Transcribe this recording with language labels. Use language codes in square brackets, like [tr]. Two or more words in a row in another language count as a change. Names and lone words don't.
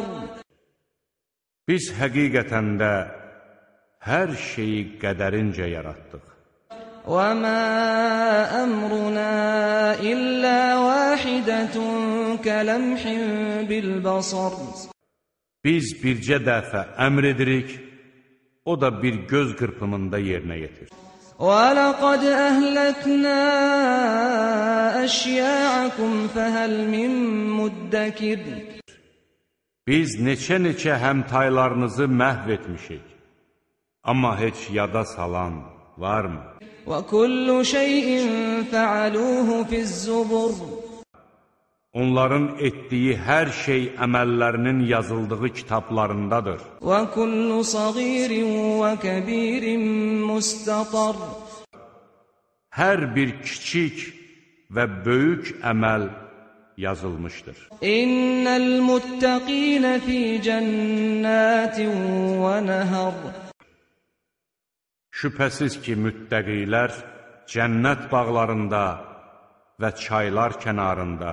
[az] Biz həqiqətən də hər şeyi qədərincə yaratdıq. [ar] وَمَا أَمْرُنَا إِلَّا وَاحِدَةٌ كَلَمْحٍ بِالْبَصَرِ [az] Biz bircə dəfə əmr edirik, o da bir göz qırpımında yerinə yetir. [ar] وَلَقَدْ أَهْلَكْنَا أَشْيَاعَكُمْ فَهَلْ مِن مُدَّكِرٍ [az] Biz neçə-neçə həmtaylarınızı məhv etmişik. Amma heç yada salan varmı? [ar] وَكُلُّ شَيْءٍ فَعَلُوهُ فِي الزُّبُرِ [az] Onların etdiyi hər şey əməllərinin yazıldığı kitablarındadır. [ar] وَكُلُّ صَغِيرٍ وَكَبِيرٍ مُسْتَطَرٍ [az] Hər bir kiçik və böyük əməl yazılmışdır. [ar] إِنَّ الْمُتَّقِينَ فِي جَنَّاتٍ وَنَهَرٍ [az] Şübhəsiz ki, müttəqilər cənnət bağlarında və çaylar kənarında